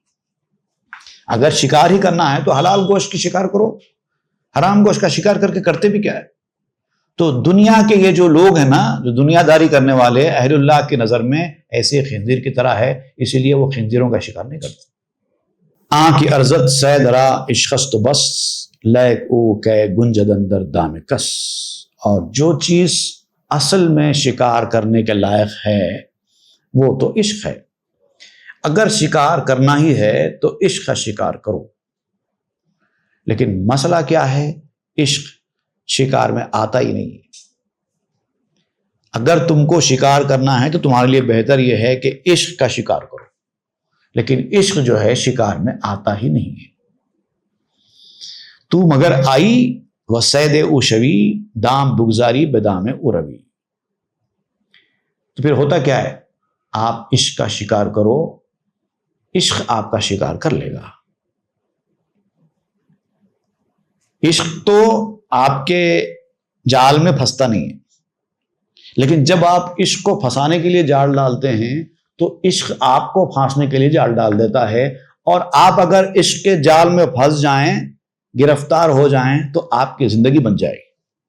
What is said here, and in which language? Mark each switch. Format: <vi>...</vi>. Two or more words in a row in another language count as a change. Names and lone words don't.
<ur>اگر شکار ہی کرنا ہے تو حلال گوشت کی شکار کرو، حرام گوشت کا شکار کر کے کرتے بھی کیا ہے؟ تو دنیا کے یہ جو لوگ ہیں نا، جو دنیا داری کرنے والے، اہل اللہ کی نظر میں ایسے خنزیر کی طرح ہے، اسی لیے وہ خنزیروں کا شکار نہیں کرتے۔</ur> <fa>آن کی ارزت سید را عشقست و بس، لیک او کہ گنجد اندر دام کس،</fa> <ur>اور جو چیز اصل میں شکار کرنے کے لائق ہے وہ تو عشق ہے۔ اگر شکار کرنا ہی ہے تو عشق کا شکار کرو، لیکن مسئلہ کیا ہے؟ عشق شکار میں آتا ہی نہیں۔ اگر تم کو شکار کرنا ہے تو تمہارے لیے بہتر یہ ہے کہ عشق کا شکار کرو، لیکن عشق جو ہے شکار میں آتا ہی نہیں ہے۔</ur> <fa>تو مگر آئی و سید او شوی، دام بگزاری بدام او روی۔</fa> <ur>تو پھر ہوتا کیا ہے؟ آپ عشق کا شکار کرو، عشق آپ کا شکار کر لے گا۔ عشق تو آپ کے جال میں پھنستا نہیں ہے، لیکن جب آپ عشق کو پھنسانے کے لیے جال ڈالتے ہیں تو عشق آپ کو پھانسنے کے لیے جال ڈال دیتا ہے، اور آپ اگر عشق کے جال میں پھنس جائیں، گرفتار ہو جائیں، تو آپ کی زندگی بن جائے گی۔</ur>